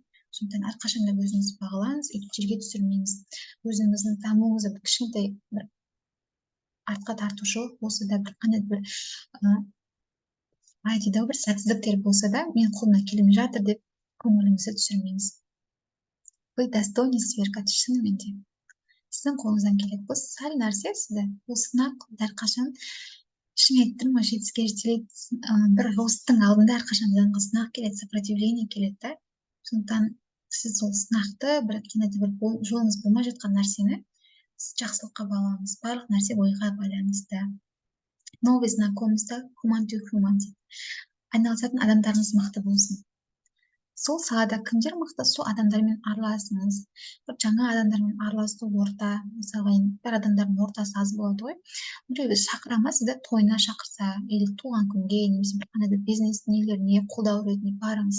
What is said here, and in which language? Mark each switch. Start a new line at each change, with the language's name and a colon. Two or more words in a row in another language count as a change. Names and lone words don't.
Kazakh: Сондықтан әрқашан да өзіңізді бағалаңыз, жерге түсірмеңіз. Өзіңіздің дамуыңызды бір кішкентай бір артқа тартушылық болса да, бір қандай бір дейді бір сәтсіздіктер болса да, мен қолымнан келмей жатыр деп көңіліңізді түсірмеңіз.
Russian: Вы достойны сверкать,
Kazakh: шынымен де. Сіздің қолыңыздан келеді. Бұл сәл нәрсе сізді, бұл сынақ әрқашан шын айтып тұрмын ғой, жетістікке жетелейді. Бір росттың алдында әрқашан жанға сынақ келеді, сопротивление келеді, да. Сондықтан сіз сол сынақты, бір жолыңыз болмай жатқан нәрсені сіз жақсылыққа балаңыз. Барлық нәрсе ойға байланысты.
Russian: Новый знакомство,
English: human to human дейді.
Kazakh: Айналысатын адамдарыңыз мықты болсын. Сол салада кімдер мықты, сол адамдармен араласыңыз. Бір жаңа адамдармен араласу орта, мысалға бір адамдардың ортасы аз болады ғой. Біреуді шақыра ма, сізді тойына шақырса, или туған күнге, немесе бір қандай бизнес нелеріне қолдау ретінде барыңыз.